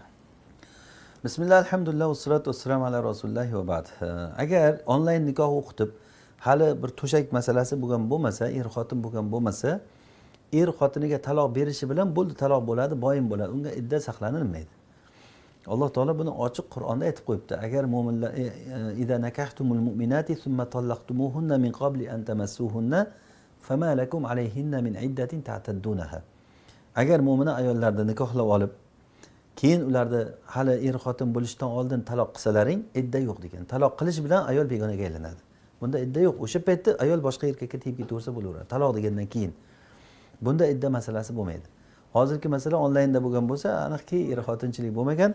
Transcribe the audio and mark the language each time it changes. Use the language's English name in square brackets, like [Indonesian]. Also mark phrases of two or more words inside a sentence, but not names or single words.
[Arabic] بسم الله، الحمد لله، والصلاة والسلام على رسول الله وبعد. [Uzbek] Agar onlayn nikoh o'qitib, hali bir to'shak masalasi bo'lgan bo'lmasa, xotin bo'lgan bo'lmasa, xotiniga taloq berishi bilan bo'ldi, taloq bo'ladi, boyin bo'ladi. Unga idda saqlanilmaydi. Alloh taolo buni ochiq Qur'onda aytib qo'yibdi. Agar mu'minlar [Arabic] إذا نكحتم المؤمنات ثم طلقتموهن من قبل أن تمسوهن فما لكم عليهن من عدة تعتدونها. [Uzbek] Agar mu'mina ayollarni nikohlab olib, keyin ularni hali xotin bo'lishdan oldin taloq qilsalaring, idda yo'q degan. Taloq qilish bilan ayol begonaga aylanadi. Bunda idda yo'q. O'sha paytda ayol boshqa erkakka tegib ketaversa bo'laveradi. Taloq degandan keyin. Bunda idda masalasi bo'lmaydi. Hozirgi masala onlaynda bo'lgan bo'lsa, aniqki xotinchilik bo'lmagan.